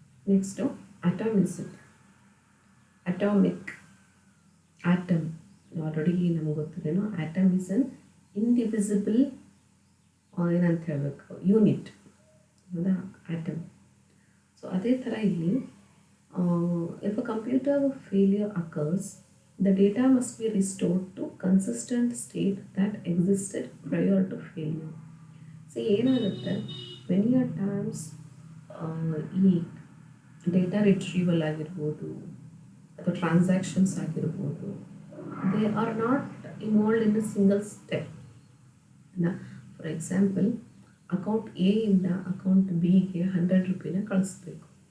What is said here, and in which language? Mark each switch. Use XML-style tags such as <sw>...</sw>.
<kn>Next ಅಟಾಮಿಸಿಟಿ. Atomic atom already ನಮ್ಗೆ ಗೊತ್ತಿದೇನೋ</kn> <en>atom is an indivisible</en> <kn>ಏನಂತ ಹೇಳಬೇಕು ಯೂನಿಟ್ ಹೌದಾ ಆಟಮ್. ಸೊ ಅದೇ ಥರ ಇಲ್ಲಿ</kn> <en>If a computer failure occurs the data must be restored to consistent state that existed prior to failure.</en> <kn>So ಏನಾಗುತ್ತೆ</kn> <en>many a times</en> <kn>ಈ data retrieval ಆಗಿರ್ಬೋದು ಅಥವಾ ಟ್ರಾನ್ಸಾಕ್ಷನ್ಸ್ ಆಗಿರ್ಬೋದು</kn> <en>They are not involved in a single step.</en> <kn>For example account A ಇಂದ account ಬಿಗೆ 100 ರೂಪಾಯಿನ ಕಳಿಸ್ಬೇಕು.</kn>